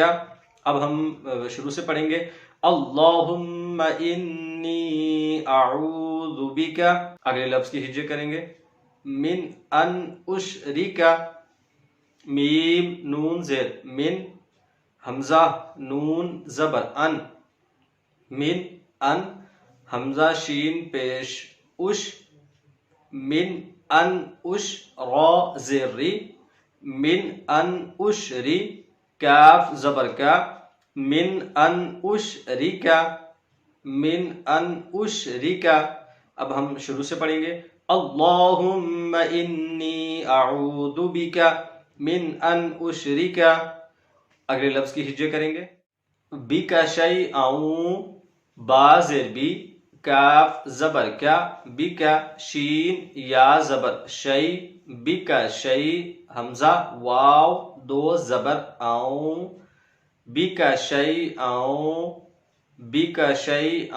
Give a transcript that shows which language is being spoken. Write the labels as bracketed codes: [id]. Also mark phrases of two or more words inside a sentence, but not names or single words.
[ur] اب ہم شروع سے پڑھیں گے [ar] اللہم انی اعوذ بک، [ur] اگلے لفظ کی ہجے کریں گے [ar] من ان اشرک، [ur] میم نون زیر من، حمزہ نون زبر ان، [ar] من ان، [ur] حمزہ شین پیش اش، [ar] من ان اش، [ur] را زیر ری، [ar] من ان اشری، [ur] کاف زبر کا، [ar] من ان اشرک، من ان اشرک۔ [ur] اب ہم شروع سے پڑھیں گے [ar] اللہم انی اعوذ بک من ان اشرک، [ur] اگلے لفظ کی ہجے کریں گے [ar] بک شیئا، [ur] با زیر بی، کاف زبر کیا، بک، شین یا زبر شی، [ar] بک شی، [ur] حمزہ واو دو زبر آؤ، [ar] بک شیئا، بک شیئا۔